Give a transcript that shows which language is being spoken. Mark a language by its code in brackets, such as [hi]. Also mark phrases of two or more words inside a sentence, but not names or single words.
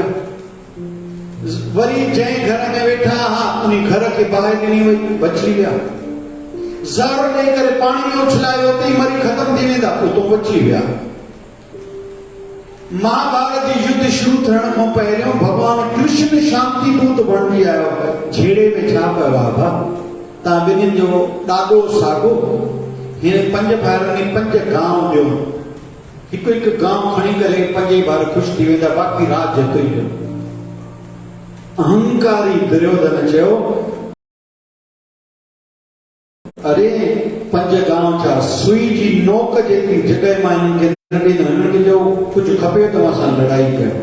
[sd] वरी जंहिं घर में वेठा हा उन घर खे बाहि ॾिनी हुई, बची विया। ज़हर ॾेई करे पाणी में उछलाए उते ई मरी ख़तम थी वेंदा, उतो बची विया। महाभारत जी युद्ध शुरू थियण खां पहिरियों भगवान कृष्ण शांति दूत बणिजी आयो। झेड़े में छा पियो बाबा, तव्हां ॿिन्हिनि जो ॾाढो साॻो, हिन 5 भाइरनि 5 गांव ॾियो, हिकु हिकु गांव खणी करे 5 भाइर ख़ुशि थी वेंदा, बाक़ी राज हिकु ई ॾियो। अहंकारी दुर्योधन चयो अरे 5 गांव छा, सुई जी नोक जेतिरी जॻह मां हिननि खे हुननि खे जो कुझु खपे त असां लड़ाई कयूं।